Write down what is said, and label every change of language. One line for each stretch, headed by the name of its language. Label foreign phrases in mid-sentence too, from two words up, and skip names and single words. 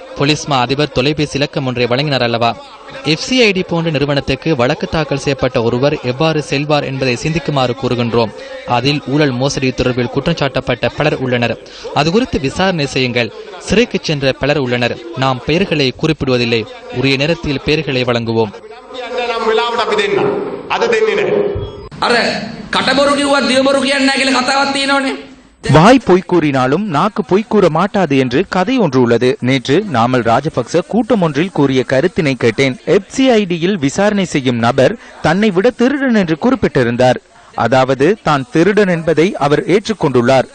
Tamil: போலீஸ்மா அதிபர் தொலைபேசி இலக்கம் ஒன்றை வழங்கினார் அல்லவா? FCID போன்ற நிறுவனத்துக்கு வழக்கு தாக்கல் செய்யப்பட்ட ஒருவர் எவ்வாறு செல்வார் என்பதை சிந்திக்குமாறு கூறுகின்றோம். அதில் ஊழல் மோசடி தொடர்பில் குற்றம் சாட்டப்பட்ட பலர் உள்ளனர். அது குறித்து விசாரணை செய்யுங்கள். சிறைக்கு சென்ற பலர் உள்ளனர். நாம் பெயர்களை குறிப்பிடுவதில்லை. உரிய நேரத்தில் பெயர்களை வழங்குவோம்.
Sinhala: වෙලාවට අපි දෙන්න. අද දෙන්නේ නැහැ. අර කටබොරු කිව්වා දියබොරු කියන්නේ නැහැ කියලා කතාවක් තියෙනවනේ.
Tamil: வாய் பொய் கூறினாலும் நாக்கு பொய் கூற மாட்டாது என்று கதை ஒன்று உள்ளது. நேற்று நாமல் ராஜபக்ச கூட்டம் ஒன்றில் கூறிய கருத்தினை கேட்டேன். FCID-யில் விசாரணை செய்யும் நபர் தன்னை விட திருடன் என்று குறிப்பிட்டிருந்தார். அதாவது தான் திருடன் என்பதை அவர் ஏற்றுக்கொண்டுள்ளார்.